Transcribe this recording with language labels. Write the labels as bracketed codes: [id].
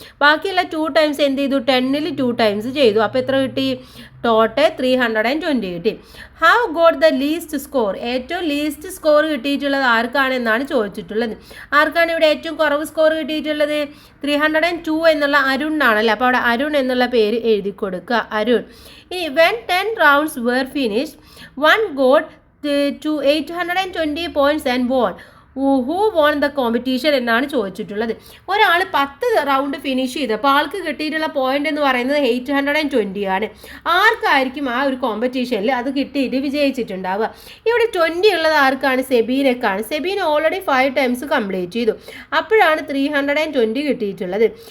[ml] ബാക്കിയുള്ള 2 ടൈംസ് എന്ത് ചെയ്തു? 10ൽ 2 ടൈംസ് ചെയ്തു. അപ്പോൾ എത്ര കിട്ടി? ടോട്ടൽ 320 കിട്ടി. [en] How got the least score? [ml] ഏറ്റവും ലീസ്റ്റ് സ്കോർ കിട്ടിയിട്ടുള്ളത് ആർക്കാണ് എന്നാണ് ചോദിച്ചിട്ടുള്ളത്. ആർക്കാണ് ഇവിടെ ഏറ്റവും കുറവ് സ്കോർ കിട്ടിയിട്ടുള്ളത്? 302 എന്നുള്ള അരുണാണല്ലോ. അപ്പോൾ അവിടെ അരുൺ എന്നുള്ള പേര് എഴുതി കൊടുക്കുക, അരുൺ. ഇനി [en] when 10 rounds were finished, one got to 820 points and won. Who won the competition [ml] എന്നാണ് ചോദിച്ചിട്ടുള്ളത്. ഒരാൾ 10 റൗണ്ട് ഫിനിഷ് ചെയ്തപ്പോൾ ആൾക്ക് കിട്ടിയിട്ടുള്ള പോയിന്റ് എന്ന് പറയുന്നത് 820 ആണ്. ആർക്കായിരിക്കും ആ ഒരു കോമ്പറ്റീഷനിൽ അത് കിട്ടിയിട്ട് വിജയിച്ചിട്ടുണ്ടാവുക? ഇവിടെ 20 ഉള്ളത് ആർക്കാണ്? സെബീനക്കാണ്. സെബീന ഓൾറെഡി 5 ടൈംസ് കംപ്ലീറ്റ് ചെയ്തു, അപ്പോഴാണ് 320 കിട്ടിയിട്ടുള്ളത്.